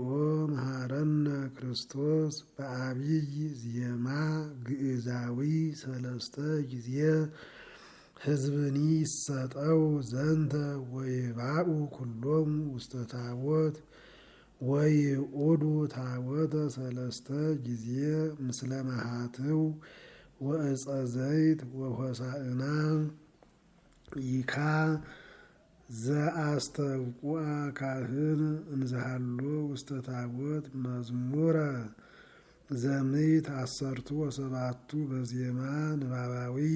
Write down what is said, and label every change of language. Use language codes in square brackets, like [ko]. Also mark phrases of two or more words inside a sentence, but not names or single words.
[gez] መሐረነ ክርስቶስ በአብይ ዜማ ግእዛዊ ሰለስተ ጊዜ ሕዝብኒ ይሰጠው ዘንተ ወይባኡ ኩሎሙ ውስተ ታቦት ወይኡዱ ታቦተ ሰለስተ ጊዜ ምስለ መሃትው ወእፀ ዘይት ወሆሳዕና ይካ ዘአስተብቁዐ ካህን እንዘሃሎ ውስተ ታቦት መዝሙረ ዘምዕት አሰርቱ ወሰባቱ በዜማ ንባባዊ